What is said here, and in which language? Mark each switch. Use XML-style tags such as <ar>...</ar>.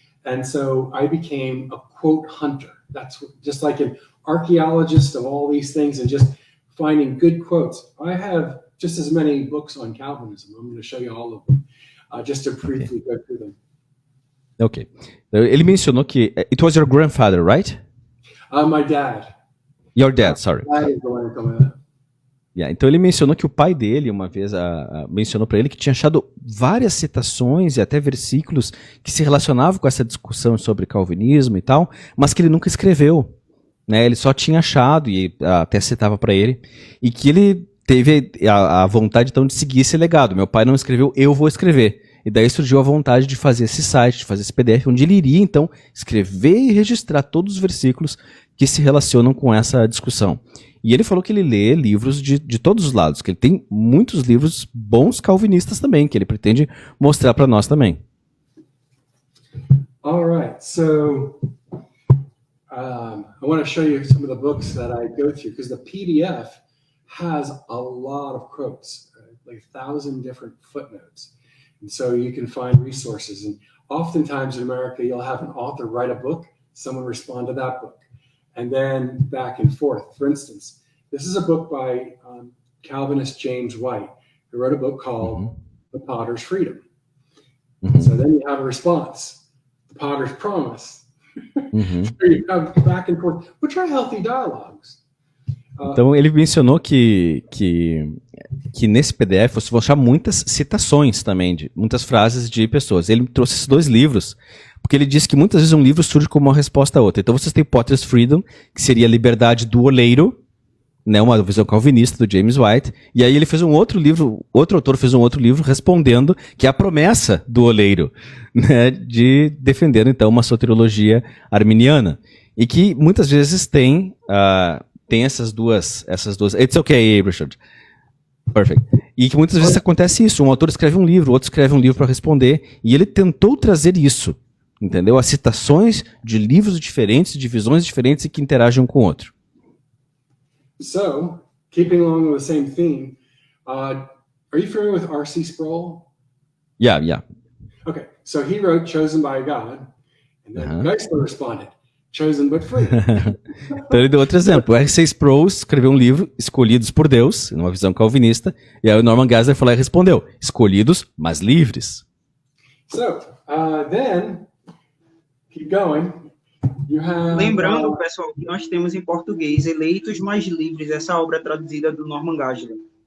<en>And so I became a quote hunter. That's just like an archaeologist of all these things and just finding good quotes. I have just as many books on Calvinism. I'm going to show you all of them, just to briefly go through them. Ok.</en> <pt>Ele mencionou que</pt> <en>it was your grandfather, right? My dad. Your dad, sorry. That is the one coming up.</en> <pt>Yeah, então ele mencionou que o pai dele, uma vez, mencionou para ele que tinha achado várias citações e até versículos que se relacionavam com essa discussão sobre calvinismo e tal, mas que ele nunca escreveu, né? Ele só tinha achado e até citava para ele, e que ele teve a vontade então de seguir esse legado. Meu pai não escreveu, eu vou escrever. E daí surgiu a vontade de fazer esse site, de fazer esse PDF, onde ele iria então escrever e registrar todos os versículos que se relacionam com essa discussão. E ele falou que ele lê livros de todos os lados, que ele tem muitos livros bons calvinistas também, que ele pretende mostrar para nós também.</pt> <en>All right, so I want to show you some of the books that I go through, because the PDF has a lot of quotes, like 1,000 different footnotes. And so you can find resources. And oftentimes in America, you'll have an author write a book, someone respond to that book, and then back and forth. For instance, this is a book by Calvinist James White, who wrote a book called The Potter's Freedom. So then you have a response, The Potter's Promise. So you have back and forth, which are healthy dialogues.</en> <pt>Então ele mencionou que nesse PDF você vai achar muitas citações também, de muitas frases de pessoas. Ele trouxe esses dois livros, porque ele disse que muitas vezes um livro surge como uma resposta a outra. Então vocês têm Potter's Freedom, que seria a liberdade do oleiro, né, uma visão calvinista do James White, e aí ele fez um outro livro, outro autor fez um outro livro respondendo que é a promessa do oleiro, né, de defender então uma soteriologia arminiana, e que muitas vezes tem essas duas.</pt> <en>It's okay, Richard. Perfect.</en> <pt>E que muitas vezes acontece isso. Um autor escreve um livro, outro escreve um livro para responder, e ele tentou trazer isso, entendeu? As citações de livros diferentes, de visões diferentes e que interagem um com o outro.</pt> <en>So, keeping along with the same theme, are you familiar with R.C. Sproul? Yeah. Okay, so he wrote Chosen by God, and then Geisler responded, Chosen but free.</en> <pt>Então ele deu outro exemplo. O R.C. Sproul escreveu um livro, Escolhidos por Deus, numa visão calvinista, e aí o Norman Geisler falou e respondeu, escolhidos, mas livres.</pt> <en>So, then, keep going. You have,</en> <pt>Lembrando, pessoal, que nós temos em português Eleitos Mais Livres, essa obra traduzida do Norman Geisler.</pt>